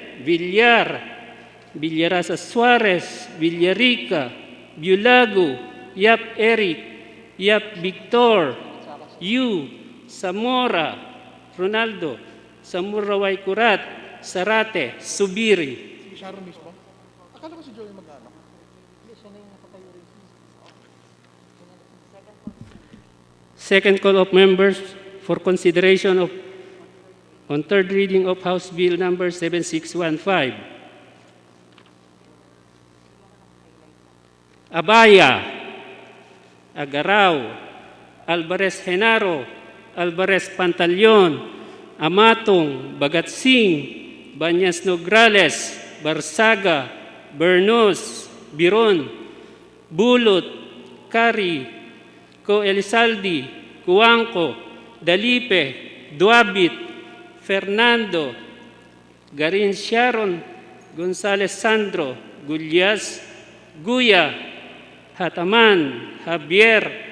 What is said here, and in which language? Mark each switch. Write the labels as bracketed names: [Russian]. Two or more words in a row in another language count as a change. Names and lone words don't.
[English] Villarasa Suarez, Villarica, Bulago, Yap Eric, Yap Victor, Yu, Zamora, Ronaldo, Samuraway Kurat, Sarate, Subiri. [Filipino] Si Sharon mismo? Akala ko si Joey mag-ano. [English] Second call of members for consideration of on third reading of House Bill number 7615. Abaya, Agaraw, Alvarez Genaro, Alvarez Pantaleon, Amatong, Bagatsing, Banyas Nograles, Barsaga, Bernos, Biron, Bulot, Kari, Co Elizalde, Cuangco, Dalipe, Duabit, Fernando, Garin Sharon, Gonzales Sandro, Gulyas, Guya, Hataman, Javier,